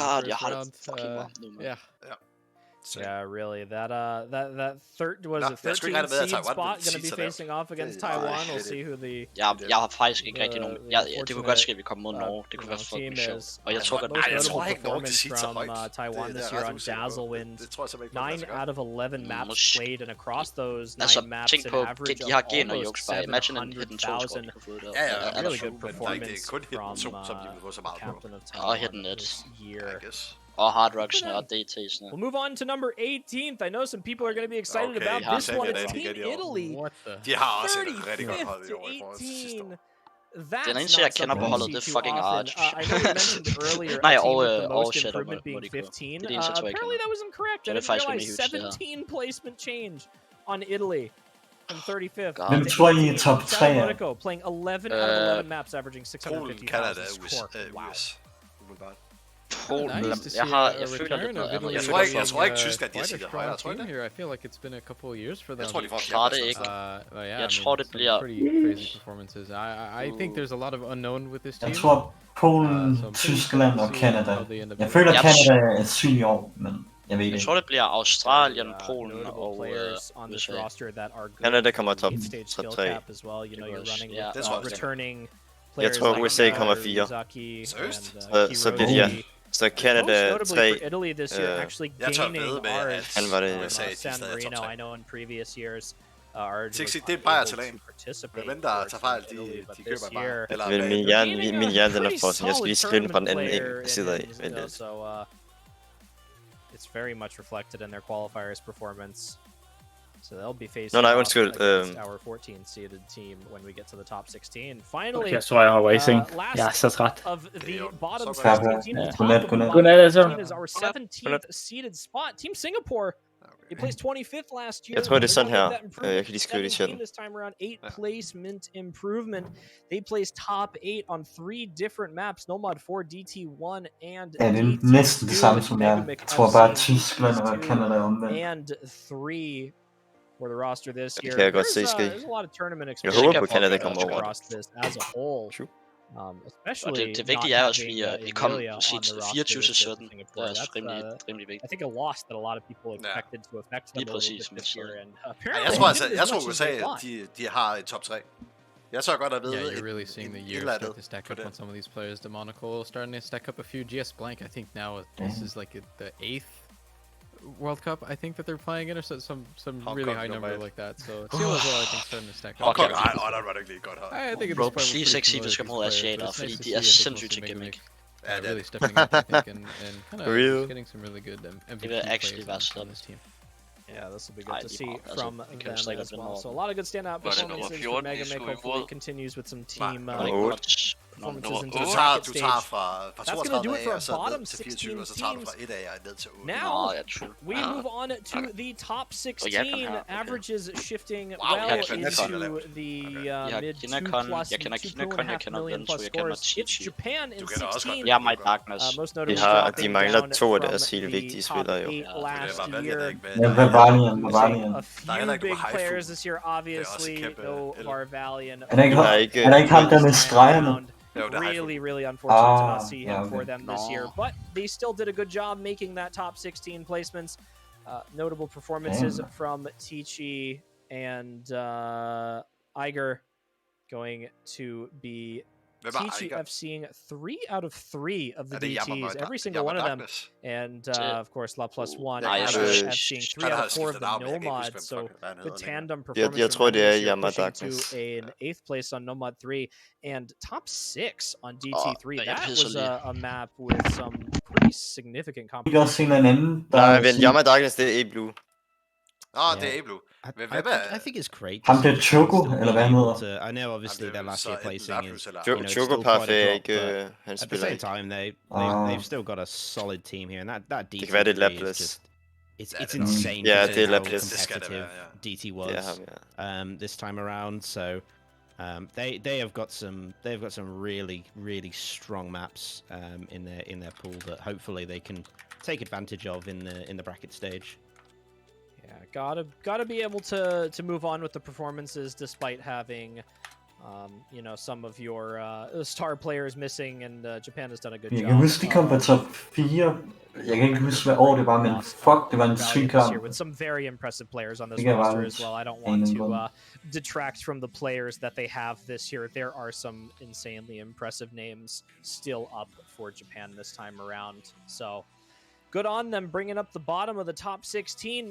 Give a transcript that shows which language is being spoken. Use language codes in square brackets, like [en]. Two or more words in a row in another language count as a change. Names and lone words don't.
[en] God, in the first round. Yeah. Yeah, really. That third was a 13 seed spot going to be facing off against Taiwan. We'll see who the [da] Jeg har faktisk ikke rigtig nogen. Det kunne godt ske, at vi kom mod Norge. Det kunne være fucking sjovt. Og jeg tror godt, ikke Norge kan sige så højt. [en] Taiwan this year on Dazzle wins 9 out of 11 maps played, and across those 9 maps an average of almost 700,000. Really good performance from captain of Taiwan this year. [da] Og Hard Rocks og DT's. [en] We'll move on to number 18th. I know some people are going to be excited about this one. It's Team Italy. [da] De har også et rigtig godt [en] 35th to 18. [da] Den eneste, jeg kender på holdet, det er fucking Arch. [en] I know you mentioned earlier. [da] Nej, [en] the most shit, improvement being 15. [da] Det er eneste, jeg [en] Apparently that was incorrect. I didn't realize 17 placement change on Italy from 35th. [da] Hvem tror I er top 3? [en] Monaco playing 11 out of 11 maps, averaging 650,000 score. Wow. [da] Polen. Jeg tror ikke Tyskland de har set det højere, tror jeg det? [en] I feel like it's been a couple of years for them. [da] Jeg tror de får klarer det ikke. Jeg tror det bliver [en] pretty crazy performances. I think there's a lot of unknown with this team. [da] Jeg tror Polen, Tyskland og Canada. Jeg føler Canada er syg i år, men jeg ved ikke. Jeg tror det bliver Australien, Polen og USA. Canada kommer top 3. Det tror jeg. Jeg tror USA kommer 4. Så bliver de så Canada 3. Jeg tør ved med, at han var det USA de stadig [en] Marino, I know in previous years. [da] Det er bare til land. Hvem der tager fejl, de køber bare. Eller min hjerne den er for sådan, jeg skal lige skrive den fra den anden side af. [en] It's very much reflected in their qualifiers performance. So they'll be facing our 14th seeded team when we get to the top 16. Finally, [da] jeg tror jeg har racing. Jeg er så træt. [en] Of the bottom 16 team, [da] Godnat, [en] is our 17th seeded spot. Team Singapore. They placed 25th last year. [da] Jeg tror det er sådan her. Jeg kan lige skrive det i chatten. [en] This time around 8 placement improvement. They placed top 8 on 3 different maps. Nomad 4, DT1 and [da] det er næsten det samme som jeg tror bare Tyskland og Canada omvendt. [en] And 3 for the roster this year. [da] Kan jeg godt se ske. [en] There's a lot of tournament [da] Jeg håber på Canada kommer over. [en] Across this as a whole. Especially [da] det vigtige er også, at vi kom 24-17. Det er også rimelig vigtigt. [en] I think a loss that a lot of people expected to affect them a little bit this year. And [da] jeg tror USA, de har et top 3. Jeg så godt at vide. [en] Yeah, you're really seeing the year start to stack up on some of these players. Monaco starting to stack up a few. GS Blank, I think now this is like the 8th World Cup I think that they're playing in, or some really high number like that. So it's still as well, I think, starting to stack up. I think it's probably [da] please ikke vi skal mod asiater, fordi de er sindssygt til gimmick. [en] Really stepping up, I think, and kind of getting some really good MVP players on this team. Yeah, this will be good to see from them as well. So a lot of good standout performances from Mega Mick. Hopefully continues with some team performances into the bracket stage. That's going to do it for our bottom 16 teams. Now, we move on to the top 16. Averages shifting well into the mid 2.5 million plus scores. It's Japan in 16. Most notably [da] de mangler 2 af deres helt vigtige spillere jo. [en] Last year. Valiant. A few big players this year, obviously. No Valiant. [da] Er der ikke ham der med stregerne? [en] Really unfortunate to not see him for them this year, but they still did a good job making that top 16 placements. Notable performances from Tichy and Iger going to be TGF seeing 3 out of 3 of the DTs, every single one of them. And of course, La Plus One seeing 3 out of 4 of the Nomads. So good tandem performance. [da] Jeg tror, det er Yammer [en] pushing Darkness. to an 8th place on Nomad 3 and top 6 on DT3. That was a map with some pretty significant competition. [da] Nej, men Yammer Darkness, det er A-Blue. Det er A-Blue. [en] I think it's great. [da] Ham der Choco, eller hvad han hedder? [en] I know obviously their last year placing is [da] Choco Parfait er ikke... Han [en] at the [da] spiller [en] same [da] ikke. [en] time, they've still got a solid team here, and that DT [da] Det kan være, det er Lapless. [en] It's insane. [da] Ja, [en] to [da] det er [en] see how [da] Lapless. [en] competitive DT was this time around. So they have got some really strong maps in their pool that hopefully they can take advantage of in the bracket stage. Yeah, gotta be able to move on with the performances despite having you know, some of your star players missing, and Japan has done a good job. [da] Jeg kan huske, de kom på top 4. Jeg kan ikke huske, hvad år det var, men fuck, det var en syg kamp. [en] With some very impressive players on this roster as well. I don't want to detract from the players that they have this year. There are some insanely impressive names still up for Japan this time around. So good on them bringing up the bottom of the top 16.